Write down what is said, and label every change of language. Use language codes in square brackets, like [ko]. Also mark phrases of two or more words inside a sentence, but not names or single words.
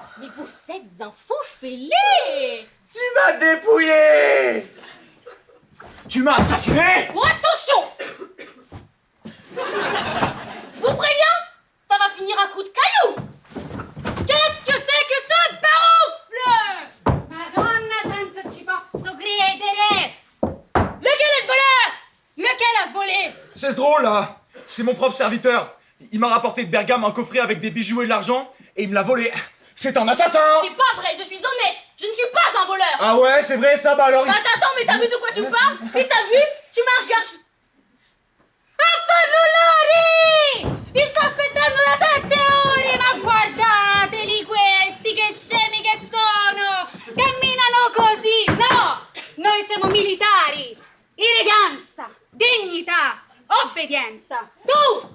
[fr] Mais vous êtes un fou fêlé! Tu m'as dépouillé. Tu m'as assassiné. Oh, attention! Je vous préviens, ça va finir à coups de cailloux! Qu'est-ce que c'est que ce baroufle? [it] Madonna santa, ci posso credere! [fr] Lequel est le voleur? Lequel a volé? C'est ce drôle là. C'est mon propre serviteur. Il m'a rapporté de Bergame un coffret avec des bijoux et de l'argent et il me l'a volé. C'est un assassin. C'est pas vrai, je suis honnête! Je ne suis pas un voleur! Ah ouais, c'est vrai ça, bah alors il... Attends, mais t'as vu de quoi tu parles? Et t'as vu? Tu m'as regardé... [it] Affannullari! Vi sto aspettando da 7 ore, ma guardateli questi, che scemi che sono! Camminano così! No! Noi siamo militari! Eleganza! Dignità! Obbedienza! Tu!